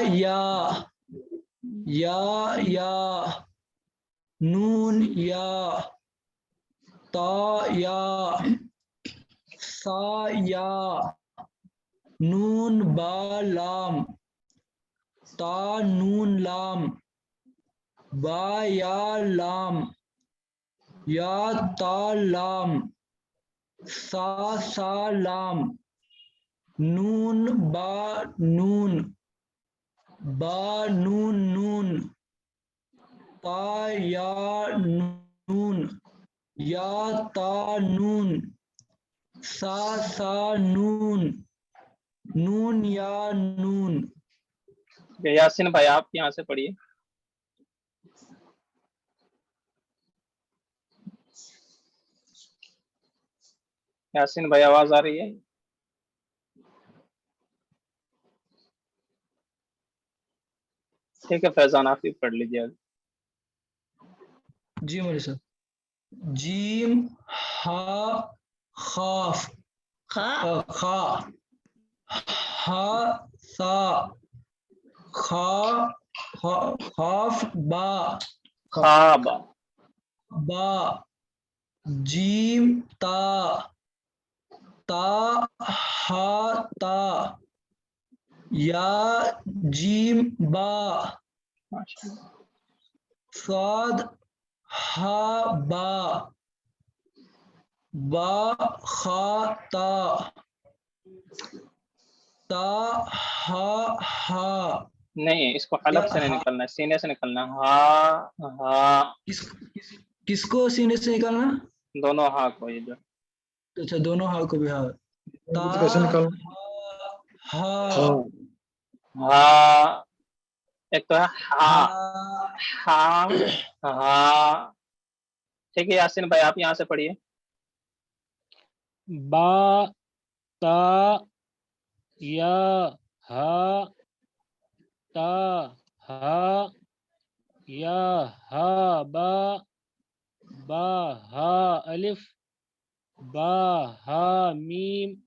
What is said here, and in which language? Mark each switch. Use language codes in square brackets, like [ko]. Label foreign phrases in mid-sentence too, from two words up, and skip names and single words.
[ur] یا نون یا تا یا سا یا نون با لام تا نون لام با یا لام یا تا لام سا سا لام نون با نون با نون نون تا یا نون یا تا نون سا سا نون نون یا نون. یاسین بھائی آپ یہاں سے پڑھیے. یاسین بھائی آواز آ رہی ہے؟ ٹھیک ہے فیضان آپ ہی پڑھ لیجیے. جی مولوی صاحب. جیم ہا خاف خا ہا سا خاف با خواب با جیم تا تا ہا تا یا جیم با صاد ہا با با خا تا تا ہا ہا نہیں، اس کو حلق سے نہیں ہا نکلنا ہے، سینے سے نکلنا ہے، ہا ہا، کس کو سینے سے نکالنا؟ دونوں ہا کو ادھر. اچھا دونوں ہا کو بھی ہا تا تو کیسے نکالوں؟ ہا ہاں ہا، ایک تو ہے ہا، ہا ہا ہا. ٹھیک ہے یاسین بھائی، آپ یہاں سے پڑھیے. با تا یا ہا تا ہا یا ہا با با ہا الف با ہا میم